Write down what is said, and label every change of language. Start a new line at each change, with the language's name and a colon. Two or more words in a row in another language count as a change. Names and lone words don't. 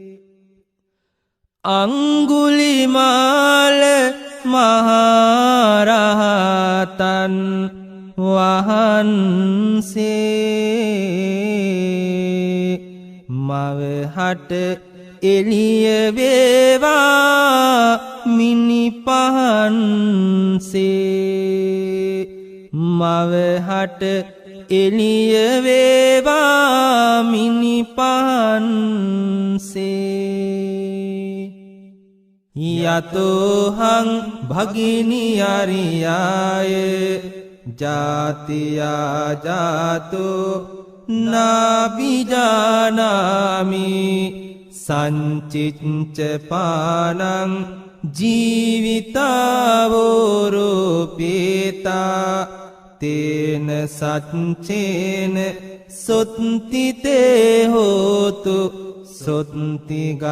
Sinhala: අංගුලිමාල මහරහතන් වහන්සේ මවහට එළිය වේවා මිනිපහන්සේ මවහට එළිය වේවා
Pali: මිනිපහන්සේ යතෝහං භගිනි අරියාය ජාතියා ජාතෝ නාබිජානාමි සංචිච්ච පානං ජීවිතාවෝරෝපේතා තේන සච්චේන සොත්තිතේ හෝතු සොත්ති